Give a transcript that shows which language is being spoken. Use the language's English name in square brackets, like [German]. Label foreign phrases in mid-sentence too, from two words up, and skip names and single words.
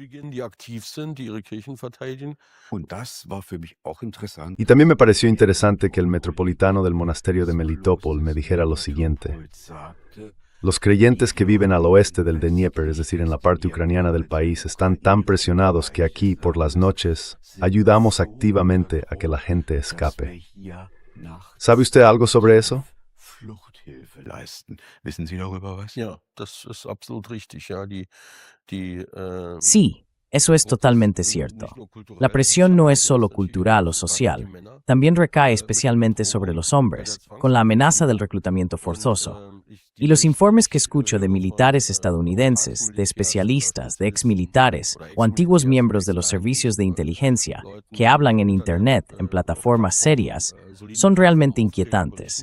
[Spanish] Y también me pareció interesante que el metropolitano del monasterio de Melitopol me dijera lo siguiente. Los creyentes que viven al oeste del Dnieper, es decir, en la parte ucraniana del país, están tan presionados que aquí, por las noches, ayudamos activamente a que la gente escape. ¿Sabe usted algo sobre eso? [German] Ja, das ist absolut richtig, ja. [Spanish] Sí, eso es totalmente cierto. La presión no es solo cultural o social, también recae especialmente sobre los hombres, con la amenaza del reclutamiento forzoso. Y los informes que escucho de militares estadounidenses, de especialistas, de exmilitares o antiguos miembros de los servicios de inteligencia que hablan en Internet, en plataformas serias, son realmente inquietantes.